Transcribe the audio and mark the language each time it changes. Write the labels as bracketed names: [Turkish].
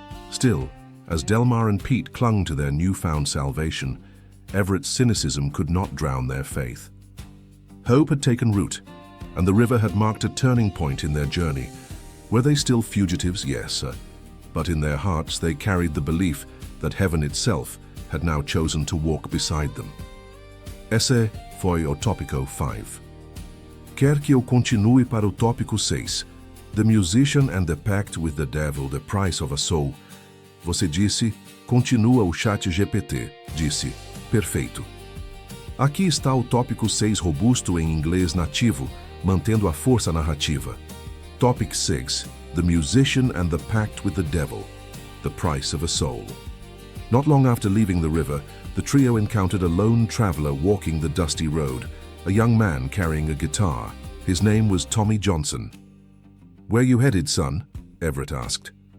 [English] Still, as Delmar and Pete clung to their newfound salvation, Everett's cynicism could not drown their faith. Hope had taken root, and the river had marked a turning point in their journey. Were they still fugitives? Yes, but in their hearts they carried the belief that heaven itself had now chosen to walk beside them. [Portuguese] Esse foi o tópico 5. Quer que eu continue para o tópico 6? [English] The Musician and the Pact with the Devil, the Price of a Soul. [Portuguese] Você disse, continua o chat GPT, disse. Perfeito. Aqui está o tópico 6 robusto em inglês nativo, mantendo a força narrativa. [English] Topic 6. The Musician and the Pact with the Devil, the Price of a Soul. Not long after leaving the river, the trio encountered a lone traveler walking the dusty road, a young man carrying a guitar. His name was Tommy Johnson. "Where you headed, son?" Everett asked.